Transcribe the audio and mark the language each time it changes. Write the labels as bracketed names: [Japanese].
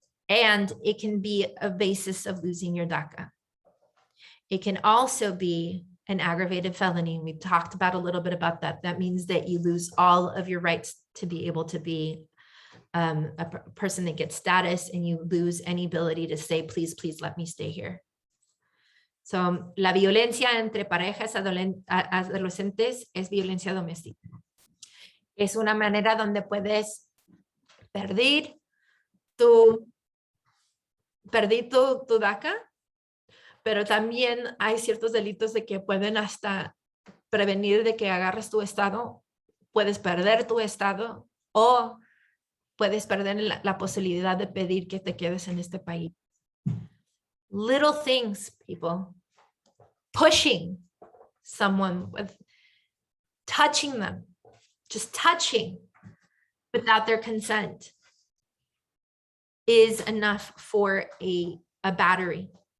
[English] And it can be a basis of losing your DACA. It can also be an aggravated felony. We've talked about a little bit about that. That means that you lose all of your rights to be able to be a person that gets status, and you lose any ability to say, please, please let me stay here. [Spanish] So, la violencia entre parejas adolescentes es violencia doméstica. Es una manera donde puedes perder tu DACA, pero también hay ciertos delitos de que pueden hasta prevenir de que agarres tu estado, puedes perder tu estado o puedes perder la posibilidad de pedir que te quedes en este país. [English] Little things, people. Pushing someone, with touching them, just touching without their consent is enough for a battery.